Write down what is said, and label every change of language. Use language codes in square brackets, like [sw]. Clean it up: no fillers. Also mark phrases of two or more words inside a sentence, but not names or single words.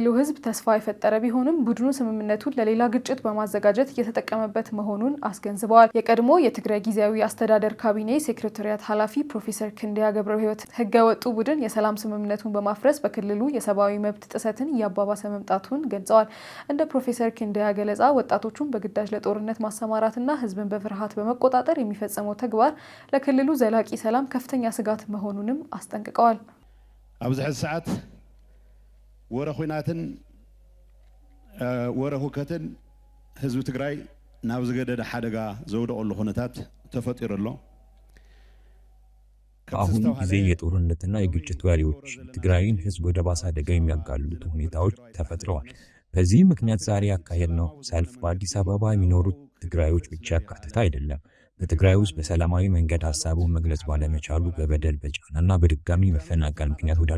[am] ህዝብ ተስፋ የፈጠረ ቢሆንም ቡድኑ ስምምነቱን ለሌላ ግጭት በማዘጋጀት እየተጠቀመበት መሆኑን አስገንዝበዋል። የቀድሞ የትግራይ ጊዜያዊ አስተዳደር ካቢኔ ሴክሬታሪያት ኃላፊ ፕሮፌሰር ክንደያ ገብረህይወት ህገወጡ ቡድን የሰላም ስምምነቱን በማፍረስ በክልሉ የሰብአዊ መብት ጥሰትን እያባባሰ መምጣቱን ገልጸዋል። እንደ ፕሮፌሰር ክንደያ ገለጻ ወጣቶቹን በግዳጅ ለጦርነት ማሰማራትና ህዝብን በፍርሃት በመቆጣጠር የሚፈጸመው ተግባር ለክልሉ ዘላቂ ሰላም ከፍተኛ ስጋት መሆኑንም አስጠንቅቀዋል። [ti] ኣብዚ ሕዚ ሰዓት ወረ ኩናትን ወረ ሁከትን ህዝቢ ትግራይ ናብ ዝገደደ ሓደጋ ዘውደቀሉ ሁነታት ተፈጢሩ ኣሎ። [am] በአሁኑ ጊዜ የጦርነትና የግጭት ወሬዎች ትግራይን ህዝብ ወደ ባሰ አደጋ የሚያጋልጡ ሁኔታዎች ተፈጥረዋል። በዚህ ምክንያት ዛሬ ያካሄድነው ሰልፍ በአዲስ አበባ የሚኖሩት ትግራዮች ብቻ ያካተተ አይደለም። በትግራይ ውስጥ በሰላማዊ መንገድ ሀሳቡን መግለጽ ባለመቻሉ በበደል በጫናና በድጋሚ መፈናቀል ምክንያት ወደ